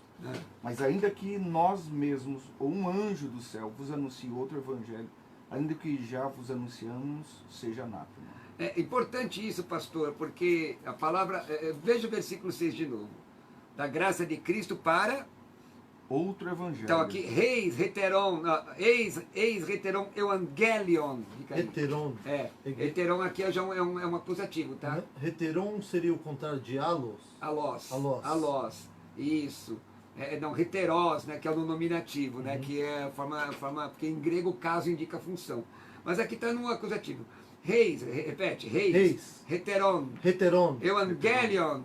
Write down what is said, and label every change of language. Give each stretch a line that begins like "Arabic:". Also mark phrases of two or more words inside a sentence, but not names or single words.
Portuguese: Mas ainda que nós mesmos, ou um anjo do céu, vos anuncie outro evangelho, ainda que já vos anunciamos, seja anátema. É importante isso, pastor, porque a palavra, veja o versículo 6 de novo. Da graça de Cristo para outro evangelho. Então aqui, reis,
Greek: ἕτερον εἰς ἕτερον εὐαγγέλιον.
Portuguese: Heteron. Heteron aqui já é um acusativo, tá? Heteron seria o contrário de alos? Alós. Isso. Não, heteros, né, que é o nominativo, né, que é a forma, porque em grego o caso indica a função. Mas aqui está no acusativo. Reis, repete, reis.
Greek: ἕτερον εὐαγγέλιον.